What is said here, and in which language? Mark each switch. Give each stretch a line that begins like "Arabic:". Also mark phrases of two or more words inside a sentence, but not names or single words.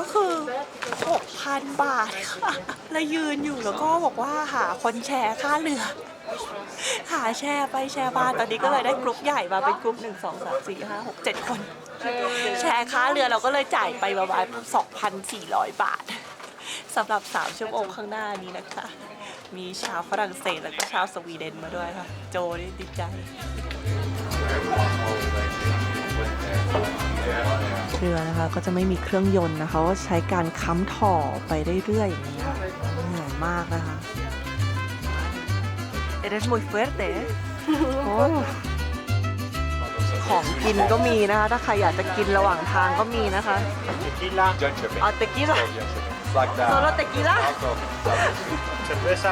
Thai: คือ 6,000 บาทค่ะแล้วยืนอยู่แล้วก็บอกว่าหาคนแชร์ค่าเรือ หาแชร์ไปแชร์มาตอนนี้ก็เลยได้กลุ่มใหญ่มาเป็นกลุ่ม1 2 3 4 5 6 7 คน แชร์ค่าเรือเราก็เลยจ่ายไปประมาณ 2,400 บาทสำหรับ3 ชั่วโมงข้างหน้านี้นะคะ มีชาวฝรั่งเศสแล้วก็ชาวสวีเดนมาด้วยค่ะ โจนี่ดีใจ เรือนะคะก็จะไม่มีเครื่องยนต์นะคะก็ใช้การค้ำถ่อไปเรื่อยๆอย่างนี้ค่ะเหนื่อยมากนะคะ
Spanish: Eres muy fuerte
Thai: โอ้ของกินก็มีนะคะ ถ้าใครอยากจะกินระหว่างทางก็มีนะคะ เอาเตกิล่ะ
Spanish: solo tequila Cerveza.